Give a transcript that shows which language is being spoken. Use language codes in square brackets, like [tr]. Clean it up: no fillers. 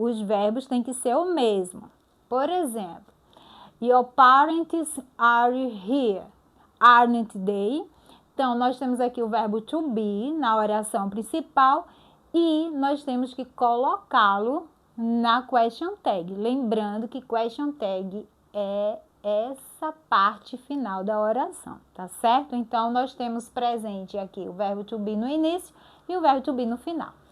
[pt] Os verbos têm que ser o mesmo. Por exemplo, [en] your parents are here, aren't they? [pt] Então, nós temos aqui o verbo to be na oração principal e nós temos que colocá-lo na question tag. Lembrando que question tag é essa parte final da oração, tá certo? Então, nós temos presente aqui o verbo to be no início e o verbo to be no final.